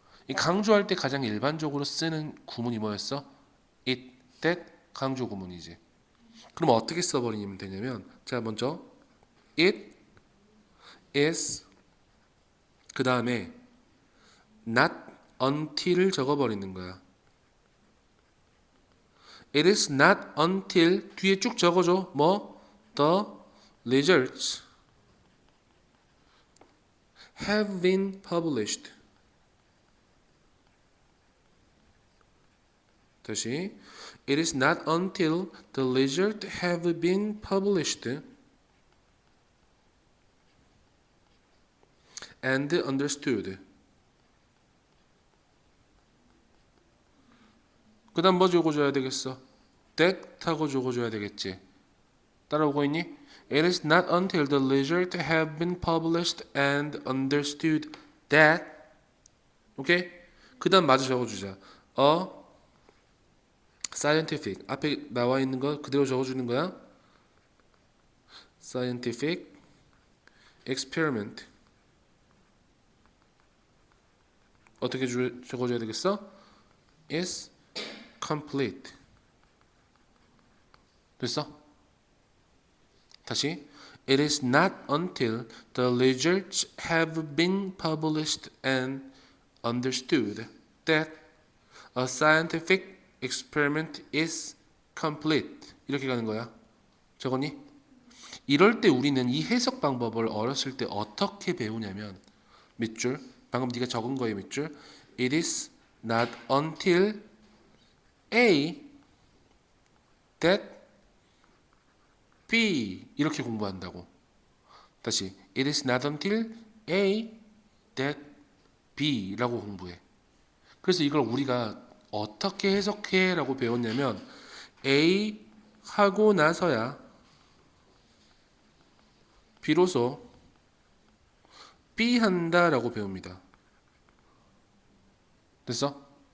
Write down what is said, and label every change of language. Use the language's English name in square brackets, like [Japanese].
[Korean] 이 강조할 때 가장 일반적으로 쓰는 구문이 뭐였어? [English] it, that, [Korean] 강조 구문이지. 그럼 어떻게 써버리면 되냐면, 자 먼저 [English] it is [Korean] 그 다음에 [English] not until [Korean] 을 적어버리는 거야. [English] It is not until [Korean] 뒤에 쭉 적어줘. 뭐? [English] The results have been published. [Korean] 다시. [English] It is not until the results have been published and understood. [Korean] 그 다음 뭐 적어줘야 되겠어? [English] that [Korean] 하고 적어줘야 되겠지. 따라오고 있니? [English] It is not until the results have been published and understood that. [Korean] 오케이? 그 다음 마저 적어주자. [English] A scientific. [Korean] 앞에 나와 있는 거 그대로 적어주는 거야. [English] Scientific experiment. [Korean] 어떻게 적어줘야 되겠어? [English] is complete. [Korean] 됐어? 다시. [English] It is not until the results have been published and understood that a scientific experiment is complete. [Korean] 이렇게 가는 거야. 적었니? 이럴 때 우리는 이 해석 방법을 어렸을 때 어떻게 배우냐면 밑줄, 방금 네가 적은 거에 밑줄. [English] It is not until A that B [Korean] 이렇게 공부한다고. 다시 [English] It is not until A that B [Korean] 라고 공부해. 그래서 이걸 우리가 어떻게 해석해 라고 배웠냐면 A 하고 나서야 비로소 B 한다 라고 배웁니다. 됐어?